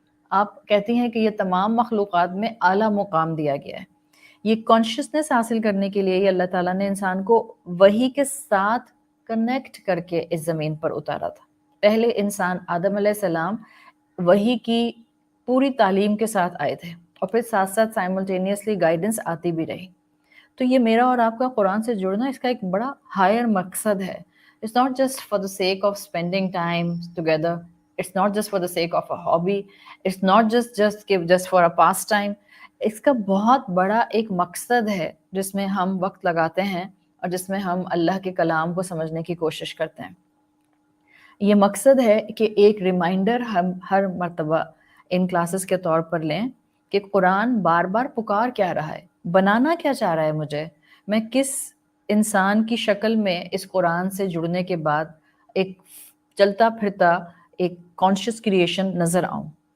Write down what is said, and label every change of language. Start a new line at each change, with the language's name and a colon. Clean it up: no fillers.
Urdu: آپ کہتی ہیں کہ یہ تمام مخلوقات میں اعلیٰ مقام دیا گیا ہے۔ یہ کانشیسنس حاصل کرنے کے لیے اللہ تعالیٰ نے انسان کو وحی کے ساتھ کنیکٹ کر کے اس زمین پر اتارا تھا۔ پہلے انسان آدم علیہ السلام وحی کی پوری تعلیم کے ساتھ آئے تھے اور پھر ساتھ ساتھ سائملٹینیسلی گائیڈنس آتی بھی رہی۔ تو یہ میرا اور آپ کا قرآن سے جڑنا اس کا ایک بڑا ہائر مقصد ہے۔
English: It's not just for the sake of spending time together. It's not just for the sake of a hobby. It's not just for a pastime.
Urdu: اس کا بہت بڑا ایک مقصد ہے جس میں ہم وقت لگاتے ہیں اور جس میں ہم اللہ کے کلام کو سمجھنے کی کوشش کرتے ہیں۔ یہ مقصد ہے کہ ایک ریمائنڈر ہم ہر مرتبہ ان کلاسز کے طور پر لیں کہ قرآن بار بار پکار کیا رہا ہے، بنانا کیا چاہ رہا ہے مجھے، میں کس انسان کی شکل میں اس قرآن سے جڑنے کے بعد ایک چلتا پھرتا ایک کانشیس کریشن نظر آؤں۔